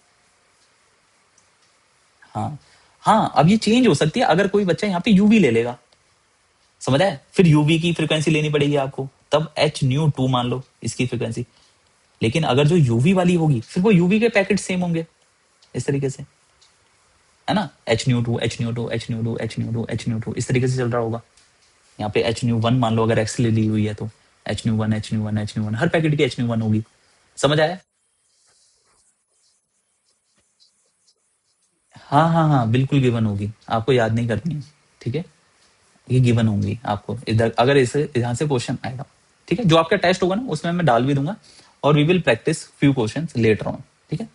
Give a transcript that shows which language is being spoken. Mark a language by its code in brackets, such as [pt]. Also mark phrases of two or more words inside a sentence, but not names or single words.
[hi] हाँ हाँ, अब ये चेंज हो सकती है अगर कोई बच्चा यहाँ पे यूवी ले लेगा, समझ आया, फिर यूवी की फ्रीक्वेंसी लेनी पड़ेगी आपको, तब H ν2 मान लो इसकी फ्रीक्वेंसी। लेकिन अगर जो यूवी वाली होगी फिर वो यूवी के [en] packet same [hi] होंगे, इस तरीके से, है ना, H ν2 H ν2 H ν2 H ν2 H ν2 इस तरीके से चल रहा होगा। यहाँ पे H ν1 मान लो, अगर एक्स ले ली हुई है तो H ν1 H ν1 H ν1, हर पैकेट की H ν1 होगी, समझ आया। हाँ हाँ हाँ बिल्कुल गिवन होगी, आपको याद नहीं करनी है, ठीक है, ये गिवन होंगी आपको इधर, अगर इसे यहाँ से क्वेश्चन आएगा, ठीक है, जो आपका टेस्ट होगा ना उसमें मैं डाल भी दूंगा, और [en] we will practice few question later on, [hi] ठीक है।